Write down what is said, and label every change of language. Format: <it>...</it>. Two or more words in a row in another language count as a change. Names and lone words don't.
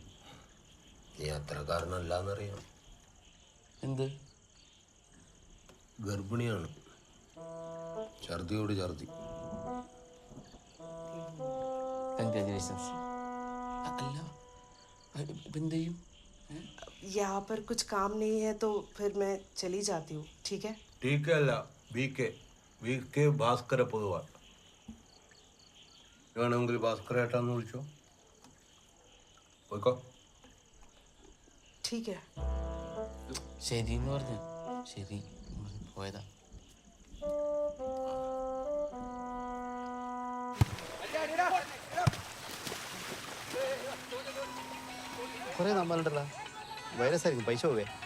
<ml>നീ അത്രക്കാരനല്ലാന്നറിയാം. എന്ത്? ഗർഭിണിയാണ്. ഛർദിയോട് ഛർദി. കൺഗ്രാജുലേഷൻസ്. അല്ല ഇപ്പം എന്ത് ചെയ്യും?</ml> <hi>यहाँ पर कुछ काम नहीं है तो फिर मैं चली जाती हूँ, ठीक है? ठीक है</hi> <ml>अല്ല VK ഭാസ്കര പൊതുവാൾ. വേണമെങ്കിൽ ഭാസ്കര ഏട്ടാന്ന് വിളിച്ചോ. പോയിക്കോ.</ml> <hi>ठीक है.</hi> <ml>ശരി എന്ന് പറഞ്ഞു. ശരി എന്ന് പറഞ്ഞ് പോയതാ. കുറേ നമ്മളുണ്ടല്ലോ വൈറസ് ആയിരിക്കും. പൈസ പോവേ.</ml>